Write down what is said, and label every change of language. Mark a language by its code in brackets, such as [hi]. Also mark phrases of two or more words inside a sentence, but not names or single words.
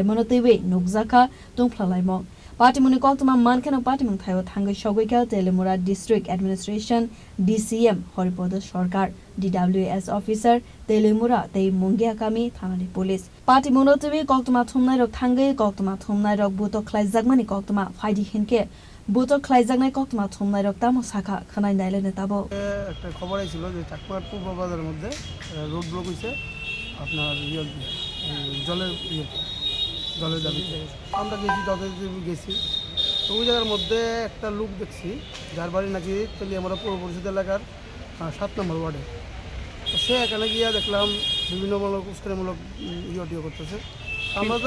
[trp] monotoi nukjaka tungflalaimong party muni koktuma mankeno party mung thayo thangai sogoika telemura [en] district administration [trp] DCM horipodo sarkar [en] DWS officer [trp] telemura tei mungia kami thanani [en] police party [trp] monotoi koktuma thumnai rok thangai koktuma thumnai rok buto khlaijakmani koktuma faidi hinke buto khlaijaknai koktuma thumnai rok tamo শাখা খানাই নাইলেনে তাবো [bn] একটা খবর আইছিল যে চাকমার পূর্ব বাজারের মধ্যে রোড ব্লক হইছে আপনার জলের দাবিতে আমরা গেছি গেছি তো ওই জায়গার মধ্যে একটা লোক দেখছি যার বাড়ি নাকি তেলিয়ামুড়া পৌর পরিষদ এলাকার 7 নম্বর ওয়ার্ডে তো সে এখানে গিয়ে দেখলাম বিভিন্নমূলক উস্কানিমূলক ইয়ে করতেছে আমাদের